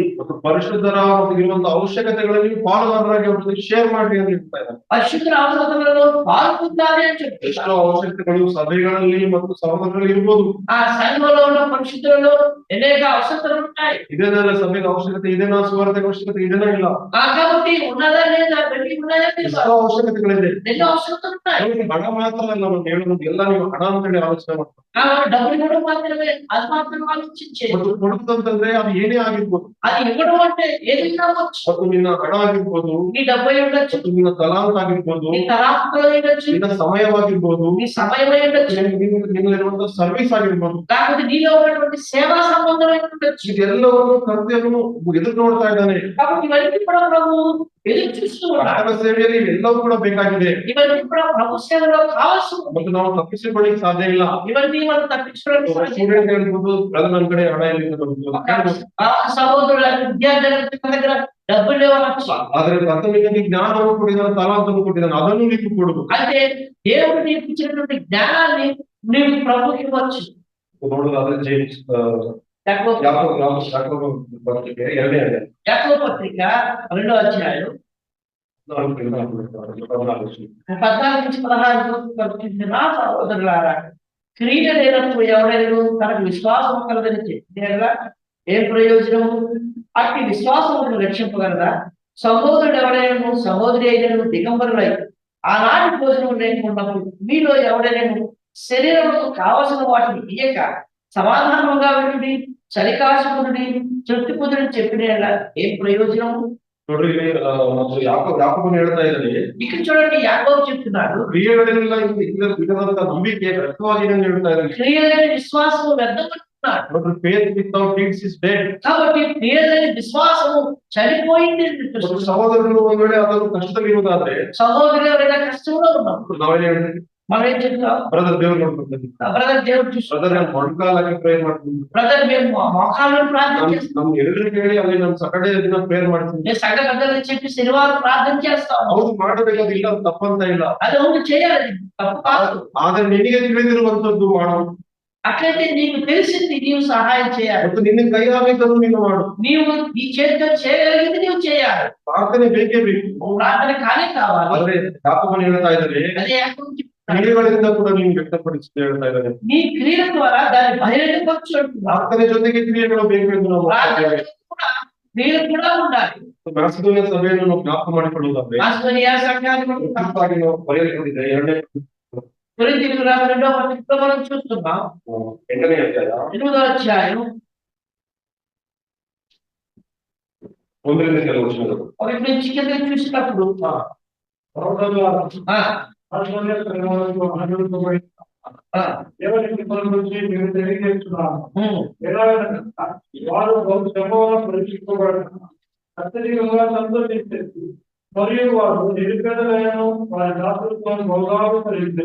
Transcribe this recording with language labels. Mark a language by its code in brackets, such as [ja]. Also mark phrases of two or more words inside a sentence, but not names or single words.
[kn] ಪರಿಶುದ್ಧರ ಇರುವಂತಹ ಅವಶ್ಯಕತೆಗಳಲ್ಲಿ ಪಾಲುದಾರರಾಗಿ ಅವರಿಗೆ ಶೇರ್ ಮಾಡಿ ಅಂತ ಹೇಳ್ತಾ ಇದ್ದಾರೆ. [te] పరిశుద్ధుల అవసరములలో పాల్గొందాలి అని [kn] ಎಷ್ಟೋ [te] చెప్తున్నారు. [kn] ಅವಶ್ಯಕತೆಗಳು ಸಭೆಗಳಲ್ಲಿ ಮತ್ತು ಸಹೋದರರಲ್ಲಿ ಇರ್ಬೋದು. [te] ఆ సంఘంలో ఉన్న పరిశుద్ధులలో అనేక అవసరతలు ఉంటాయి. [kn] ಇದೇನಲ್ಲ ಸಭೆಗೆ ಅವಶ್ಯಕತೆ ಇದೇನಾ, ಸುವಾರ್ತೆಗೆ ಅವಶ್ಯಕತೆ ಇದೇನಾ ಇಲ್ಲ. [te] కాబట్టి ఉన్నదా లేదా వెళ్ళి ఉన్నదా [kn] ಎಷ್ಟೋ ಅವಶ್ಯಕತೆಗಳಿದೆ. [te] ఎన్నో అవసరతలు ఉన్నాయి. [kn] ಹಣ ಮಾತ್ರ ಅಲ್ಲ ನಾವು ಹೇಳೋದು, ಎಲ್ಲ ನೀವು ಹಣ ಅಂತೇಳಿ ಆಲೋಚನೆ ಮಾಡ್ತಾರೆ. [te] డబ్బులు కూడా మాత్రమే అది మాత్రం ఆలోచించే [kn] ಮತ್ತು ಕೊಡುತ್ತಂತಂದ್ರೆ ಅದು ಏನೇ ಆಗಿರ್ಬೋದು, [te] అది ఇవ్వడం అంటే ఏదైనా అవ్వచ్చు. [kn] ಮತ್ತು ನಿನ್ನ ಹಣ ಆಗಿರ್ಬೋದು, [te] నీ డబ్బు అయి ఉండొచ్చు, [kn] ಮತ್ತು ನಿನ್ನ ತಲಾಂತ ಆಗಿರ್ಬೋದು, [te] నీ తలాంతులు అయి ఉండొచ్చు, [kn] ನಿನ್ನ ಸಮಯವಾಗಿರ್ಬೋದು, [te] నీ సమయం అయి ఉండొచ్చు, [kn] ನಿನ್ನಲ್ಲಿರುವಂತಹ ಸರ್ವಿಸ್ ಆಗಿರ್ಬೋದು, [te] లేకపోతే నీలో ఉన్నటువంటి సేవా సంబంధం అయి ఉండొచ్చు. [kn] ಇದೆಲ್ಲವನ್ನು ಕರ್ತವ್ಯನು ಎದುರು ನೋಡ್ತಾ ಇದ್ದಾನೆ. [te] కాబట్టి ఇవన్నీ కూడా ప్రభు ఎదురు చూస్తూ ఉన్నాడు. [kn] ಕರ್ತನ ಸೇವೆಯಲ್ಲಿ ಎಲ್ಲವೂ ಕೂಡ ಬೇಕಾಗಿದೆ [te] ఇవన్నీ కూడా ప్రభు సేవలో కావాల్సి ఉంది. [kn] ಮತ್ತು ನಾವು ತಪ್ಪಿಸಿಕೊಳ್ಳಿಕ್ಕೆ ಸಾಧ್ಯ ಇಲ್ಲ. [te] ఇవన్నీ మనం తప్పించుకోవడానికి సాధ్యం లేదు. [kn] ಸ್ಟೂಡೆಂಟ್ ಹೇಳ್ಬೋದು, ಬ್ರದರ್ ನನ್ನ ಕಡೆ ಹಣ ಎಲ್ಲಿಂದ ಬಂತು ಅಂತ ಹೇಳ್ಬೋದು. [te] ఆ సహోదరుల విద్యార్థుల దగ్గర డబ్బులు లేవనొచ్చు. [kn] ಆದ್ರೆ ಕರ್ತನಿಗೆ ಜ್ಞಾನವನ್ನು ಕೊಟ್ಟಿದ್ದಾನೆ, ತಲಾಂತವನ್ನು ಕೊಟ್ಟಿದ್ದಾನೆ, ಅದನ್ನು ನೀವು ಕೊಡುದು. [te] అంటే దేవుడు నీకు ఇచ్చినటువంటి జ్ఞానాన్ని నీవు ప్రభుకి ఇవ్వచ్చు. [kn] ನೋಡೋದಾದ್ರೆ ಜೇಮ್ಸ್ ಯಾಕೋಬ ಪತ್ರಿಕೆ 2ನೇ ಅಧ್ಯಾಯ [te] యాకోబు పత్రిక 2వ అధ్యాయం 14 నుంచి 16 నా సహోదరులారా, క్రియ లేనప్పుడు ఎవరైనా తనకు విశ్వాసం కలదని చెప్పేలా ఏం ప్రయోజనము? అట్టి విశ్వాసమును రక్షింపగలరా? సహోదరుడు ఎవరైనా సహోదరి అయినను దిగంబరులై ఆనాటి భోజనం లేకున్నప్పుడు మీలో ఎవరైనా శరీరముకు కావలసిన వాటిని ఇయ్యక సమాధానంగా వెళ్ళి చలికాశకుడి తృప్తి పొందని చెప్పిన ఏం ప్రయోజనము? [kn] ನೋಡ್ರಿ, ಮತ್ತು ಯಾಕೋಬನು ಹೇಳ್ತಾ ಇದ್ದಾನೆ, [te] ఇక్కడ చూడండి, యాకోబు చెప్తున్నాడు, [kn] ಕ್ರಿಯೆಗಳೆಲ್ಲ ಇಲ್ಲದಂತ ನಂಬಿಕೆ ವ್ಯರ್ಥವಾಗಿದೆ ಅಂತ ಹೇಳ್ತಾ ಇದ್ದಾನೆ. [te] క్రియలేని విశ్వాసము వ్యర్థమంటున్నాడు. [kn] ನೋಡ್ರಿ, [en] faith without deeds is dead. [te] కాబట్టి క్రియలేని విశ్వాసము చనిపోయింది అని [kn] ಮತ್ತು [te] చెప్తున్నాడు. [kn] ಸಹೋದರರು ಒಂದ್ ವೇಳೆ ಅದನ್ನು ಕಷ್ಟದಲ್ಲಿ ಇರುವುದಾದ್ರೆ [te] సహోదరులు ఎవరైనా కష్టంలో ఉన్నప్పుడు [kn] ನಾವೇನ್ ಹೇಳ್ತೀವಿ, [te] మనం ఏం చెప్తాం? [kn] ಬ್ರದರ್ ದೇವ್ರು ನೋಡ್ಕೊಳ್ತೀನಿ, [te] బ్రదర్ దేవుడు చూస్తాడు, [kn] ಬ್ರದರ್ ನಾನು ಮೊಣಕಾಲಾಗಿ ಪ್ರೇಯರ್ ಮಾಡ್ತೀನಿ, [te] బ్రదర్ మేము మోకాళ్ళను ప్రార్థన చేస్తాం, [kn] ನಮ್ ಎಲ್ರು ಕೇಳಿ ಅಲ್ಲಿ ನಮ್ ಸಾಟರ್ಡೆ ದಿನ ಪ್ರೇಯರ್ ಮಾಡ್ತೀನಿ. [te] నేను సంఘ పెద్దలకు చెప్పి శనివారం ప్రార్థన చేస్తాం. [kn] ಹೌದು, ಮಾಡಬೇಕಾದ ಇಲ್ಲ, ತಪ್ಪಂತ ಇಲ್ಲ. [te] అది అవును, చేయాలి, తప్పు కాదు. [kn] ಆದ್ರೆ ನಿನಗೆ ತಿಳಿದಿರುವಂತದ್ದು ಮಾಡು, [te] అట్లయితే నీకు తెలిసింది నీవు సహాయం చేయాలి. [kn] ಮತ್ತು ನಿನ್ನ ಕೈ ಆಗಿದ್ದನ್ನು ನೀನು ಮಾಡು. [te] నీవు నీ చేతితో చేయగలిగింది నీవు చేయాలి. [kn] ಪ್ರಾರ್ಥನೆ ಬೇಕೇ ಬೇಕು. [te] ప్రార్థన కానే కావాలి. [kn] ಆದ್ರೆ ಯಾಕೋಬನು ಹೇಳ್ತಾ ಇದ್ದಾರೆ, [te] అదే యాకోబు చెప్తున్నాడు, [kn] ಕ್ರಿಯೆಗಳಿಂದ ಕೂಡ ನೀನು ವ್ಯಕ್ತಪಡಿಸಿ ಹೇಳ್ತಾ ಇದ್ದಾರೆ. [te] నీ క్రియల ద్వారా దాన్ని బహిరంగపరచు అంటున్నాడు. [kn] ಪ್ರಾರ್ಥನೆ ಜೊತೆಗೆ ಕ್ರಿಯೆಗಳು ಬೇಕು ಎಂದು ನಾವು [te] ప్రార్థన కూడా క్రియలు కూడా ఉండాలి. [kn] ಮ್ಯಾಸಿಡೋನಿಯ ಸಭೆಯನ್ನು ನಾವು ಜ್ಞಾಪಕ ಮಾಡಿಕೊಳ್ಳುವುದಾದ್ರೆ [te] మాసిదోనియా సంఘాన్ని మనం [kn] ವಿಶೇಷವಾಗಿ ನಾವು ಬರೆಯಲಿಕೊಂಡಿದ್ದೆ 2ನೇ [te] కొరింథీయులకు రాసిన 2వ పత్రికలో మనం చూస్తున్నాం. [kn] 8ನೇ ಅಧ್ಯಾಯ [te] 8వ అధ్యాయం [kn] 1ರಿಂದ ಕೆಲವು ವಚನಗಳು. [te] ఒకటి నుంచి కిందకి చూసినప్పుడు దేవునికి గురించి నేను తెలియజేస్తున్నాను. వారు బహు శ్రమలను పరీక్షింపబడుతున్నారు, అత్యధికంగా సంతోషించేది, మరియు వారు నిరుపేదలను వారి దాతృత్వం బహుగా కలిగింది.